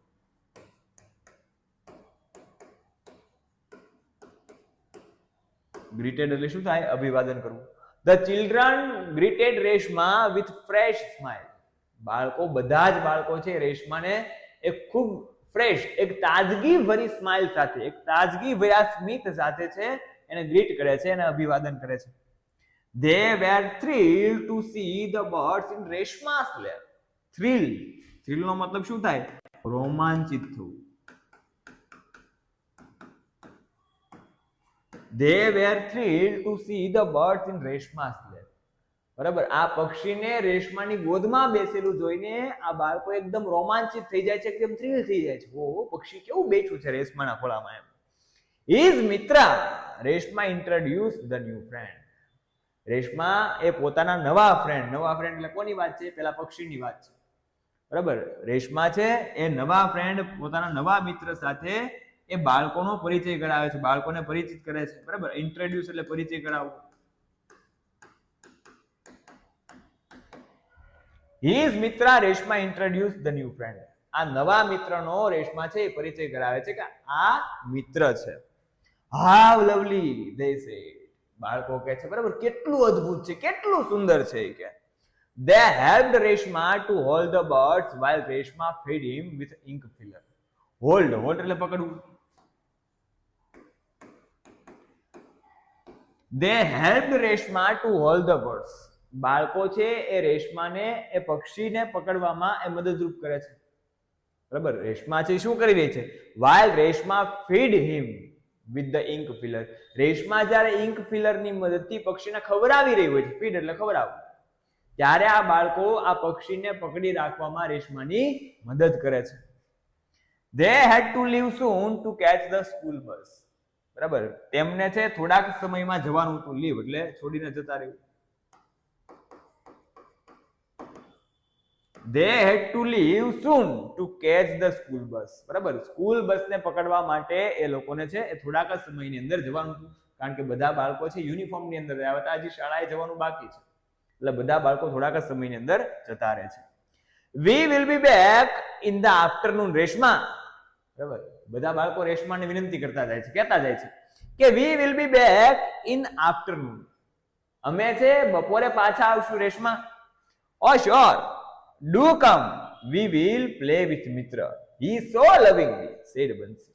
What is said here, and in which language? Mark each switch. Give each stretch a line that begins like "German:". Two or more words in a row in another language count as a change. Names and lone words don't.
Gujarati: ગ્રીટેડ એટલે શું થાય? અભિવાદન કરવું.
English: The children greeted Reshma with fresh smile.
Gujarati: બાળકો, બધા જ બાળકો છે રેશમાને એક ખૂબ ફ્રેશ, એક તાજગી ભરી સ્માઇલ સાથે, એક તાજગી ભર્યા સ્મિત સાથે છે એને ગ્રીટ કરે છે, એને અભિવાદન કરે છે.
English: They were thrilled to see the birds in રેશમા's lair.
Gujarati: થ્રિલ નો મતલબ શું થાય? રોમાંચિત થવું.
English: They were thrilled to see the birds in રેશમા's lair.
Gujarati: બરાબર. આ પક્ષીને રેશમાની ગોદમાં બેસેલું જોઈને આ બાળકો એકદમ રોમાંચિત થઈ જાય છે, એકદમ થ્રિલ થઈ જાય છે. ઓ પક્ષી કેવું બેઠું છે રેશમાના ખોળામાં એમ.
English: His મિત્રા, રેશમા introduced the new friend.
Gujarati: રેશમા એ પોતાના નવા ફ્રેન્ડ એટલે કોની વાત છે? પેલા પક્ષીની વાત છે. બરાબર. રેશમા છે એ નવા ફ્રેન્ડ, પોતાના નવા મિત્ર સાથે એ બાળકોનો પરિચય કરાવે છે, બાળકોને પરિચિત કરે છે. બરાબર. ઇન્ટ્રોડ્યુસ એટલે પરિચય કરાવવો.
English: His મિત્રા રેશમા introduced the new friend.
Gujarati: આ નવા મિત્રનો રેશમા છે એ પરિચય કરાવે છે કે આ મિત્ર છે.
English: How lovely they say.
Gujarati: બાળકો કહે છે, બરાબર, કેટલું અદ્ભુત છે, કેટલું સુંદર છે કે.
English: They helped રેશમા to hold the birds while રેશમા fed him with ink filler.
Gujarati: Hold એટલે પકડવું.
English: They helped રેશમા to hold the birds.
Gujarati: બાળકો છે એ રેશમાને, એ પક્ષીને પકડવામાં એ મદદરૂપ કરે છે. બરાબર. રેશમા છે શું કરી રહી છે?
English: while રેશમા feed him with the ink filler.
Gujarati: રેશમા જ્યારે
English: ink filler
Gujarati: ની મદદથી પક્ષીને ખવડાવી રહી હોય છે, ફીડ એટલે ખવડાવવું, ત્યારે આ બાળકો આ પક્ષીને પકડી રાખવામાં રેશમાની મદદ કરે છે.
English: They had to leave soon to catch the school bus.
Gujarati: બરાબર. તેમને છે થોડાક સમયમાં જવાનું હતું. લીવ એટલે છોડીને જતા રહેવું.
English: They had to leave soon to catch the school bus.
Gujarati: બરાબર. સ્કૂલ બસને પકડવા માટે એ લોકોને છે એ થોડાક જ સમયની અંદર જવાનું હતું, કારણ કે બધા બાળકો છે યુનિફોર્મ ની અંદર રહ્યા હતા, હજી શાળાએ જવાનું બાકી છે, એટલે બધા બાળકો થોડાક જ સમયની અંદર જતા રહે છે.
English: We will be back in the afternoon રેશમા. બરાબર.
Gujarati: બધા બાળકો રેશમાને વિનંતી કરતા જાય છે, કહેતા જાય છે કે
English: we will be back in afternoon.
Gujarati: અમે છે બપોરે પાછા આવશું રેશમા.
English: O sure, do come, we will play with Mitra, he so loving me, said Bansi.